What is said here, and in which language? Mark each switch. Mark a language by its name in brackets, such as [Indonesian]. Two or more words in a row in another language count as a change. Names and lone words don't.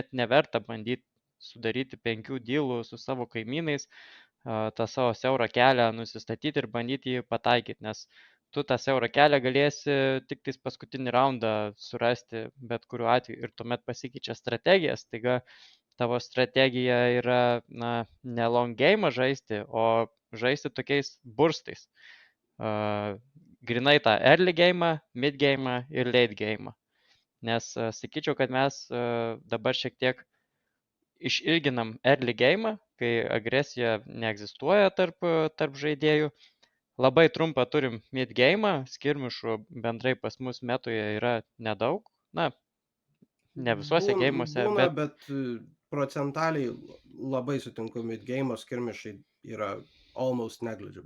[Lithuanian] net neverta bandyti sudaryti 5 dylų su savo kaimynais, tą savo siaurą kelią nusistatyti ir bandyti jį pataikyti, nes tu tą siaurą kelią galėsi tik tais paskutinį raundą surasti bet kuriuo atveju ir tuomet pasikeičia strategija, staiga tavo strategija yra, na, ne [English] long game [Lithuanian] žaisti, o žaisti tokiais burstais. Grinai tą [English] early game, mid game [Lithuanian] ir [English] late game. [Lithuanian] Nes sakyčiau, kad mes dabar šiek tiek išilginam [English] early game, [Lithuanian] kai agresija neegzistuoja tarp žaidėjų. Labai trumpą turim [English] mid game, [Lithuanian] skirmišų bendrai pas mus metoje yra nedaug. Na, ne visuose geimuose, Būna, bet bet procentaliai labai sutinku, mid-game skirmišai yra [English] almost negligible.